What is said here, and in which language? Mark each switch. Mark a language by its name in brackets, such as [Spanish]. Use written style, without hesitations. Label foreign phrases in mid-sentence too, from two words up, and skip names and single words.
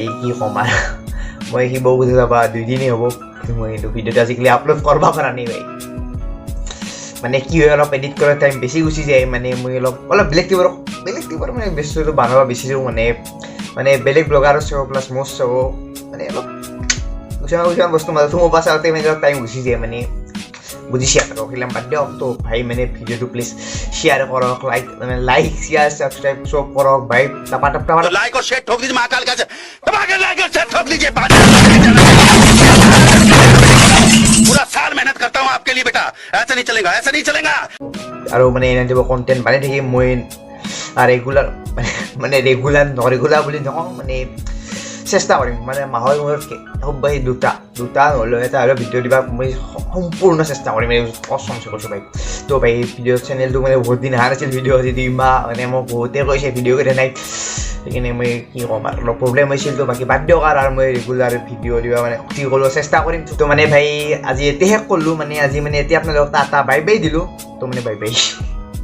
[Assamese] কি ক'ম আৰু মই শিৱ পূজা যাবা 2 দিনেই হ'ব মই এইটো ভিডিঅ'টো আজিকালি আপলোড কৰিব পৰা নাই ভাই মানে কি হয় অলপ এডিট কৰাৰ টাইম বেছি গুচি যায় মানে মই অলপ বেলেগ টিপৰ মানে বস্তুটো বনাব বিচাৰোঁ মানে বেলেগ ব্লগাৰো চাব প্লাছ মোৰ চাব মানে অলপ কিছুমান বস্তু মাজত সোমাব চাওঁতে মানে অলপ টাইম গুচি যায় মানে বুজিছে আৰু সেইবিলাক বাদ দিয়ক তো ভাই মানে ভিডিঅ'টো [English] please share [Assamese] কৰক [English] like share subscribe [Assamese] চব কৰক ভাই টাপা [Hindi] लाइक और शेयर ठोक दीजिए महाकाल का लाइक और शेयर ठोक दीजिए पूरा साल मेहनत करता हूँ आपके लिए बेटा ऐसा नहीं चलेगा [Assamese] আৰু মানে এনে দিব কণ্টেণ্ট বনাই থাকিম মই ৰেগুলাৰ মানে ৰেগুলাৰ বুলি নকওঁ মানে চেষ্টা কৰিম মানে মাহৰ মূৰত খুব বেছি দুটা নহ'লেও এটা হ'লেও ভিডিঅ' দিবা মই সম্পূৰ্ণ চেষ্টা কৰিম এই কষ্ট কৰিছোঁ ভাই তো ভাই ভিডিঅ' চেনেলটো মানে বহুত দিন অহা নাছিল ভিডিঅ' আজি 2 মাহ মানে মোক বহুতে কৈছে ভিডিঅ' কৰি নাই সেইকাৰণে মই কি ক'ম আৰু অলপ প্ৰব্লেম হৈছিল তো বাকী বাদ দিয়ক আৰু মই ৰেগুলাৰ ভিডিঅ' দিবা মানে কি কৰিব চেষ্টা কৰিম তো মানে ভাই আজি এতিয়া শেষ কৰিলোঁ মানে আজি মানে এতিয়া আপোনালোকক এটা বাই দিলোঁ তো মানে বাই